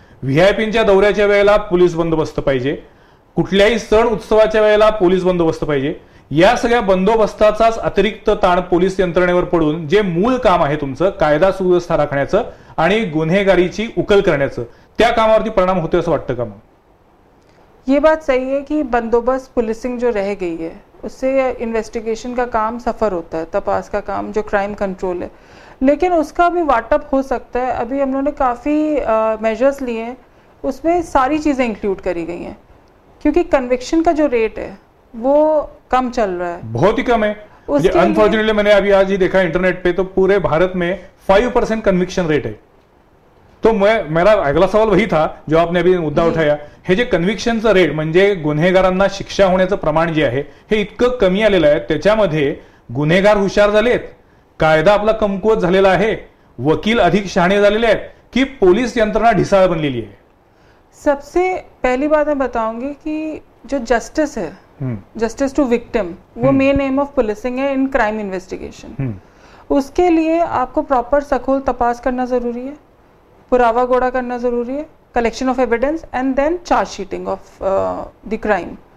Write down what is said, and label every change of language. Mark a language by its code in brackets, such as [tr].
[mr] व्हीआयपींच्या दौऱ्याच्या वेळेला पोलीस बंदोबस्त पाहिजे. कुठल्याही सण उत्सवाच्या वेळेला पोलीस बंदोबस्त पाहिजे. या सगळ्या बंदोबस्ताचाच अतिरिक्त ताण पोलीस यंत्रणेवर पडून जे मूळ काम आहे तुमचं, कायदा सुव्यवस्था राखण्याचं आणि गुन्हेगारीची उकल करण्याचं, त्या कामावरती परिणाम होतोय असं वाटतं का? मग [hi] ये बात सही है कि बंदोबस्त पुलिसिंग जो रह गई है उससे इन्वेस्टिगेशन का काम सफ़र होता है, तपास का काम जो क्राइम कंट्रोल है, लेकिन उसका भी वाटअप हो सकता है. अभी हम लोगों ने काफ़ी मेजर्स लिए हैं, उसमें सारी चीज़ें इंक्लूड करी गई हैं, क्योंकि कन्विक्शन का जो रेट है वो कम चल रहा है, बहुत ही कम है. अनफॉर्चुनेटली मैंने अभी आज ही देखा इंटरनेट पे, तो पूरे भारत में 5% कन्विक्शन रेट है. तो मेरा अगला सवाल वही था जो आपने अभी मुद्दा उठाया. [mr] हे जे कन्व्हिक्शनचं रेट म्हणजे गुन्हेगारांना शिक्षा होण्याचं प्रमाण जे आहे हे इतकं कमी आलेलं आहे, त्याच्यामध्ये गुन्हेगार हुशार झालेत, कायदा आपला कमकुवत झालेला आहे, वकील अधिक शहाणे झालेले आहेत, की पोलीस यंत्रणा ढिसाळ बनलेली आहे? [hi] सबसे पहली बात मैं बताऊंगी कि जो जस्टिस है, जस्टिस टू विक्टिम, वो [en] Main aim of policing है in crime investigation. [hi] उसके लिए आपको प्रॉपर सखोल तपास करना जरूरी है, पुरावा गोड़ा करना जरूरी है, [en] Collection of evidence and then charge sheeting of the crime.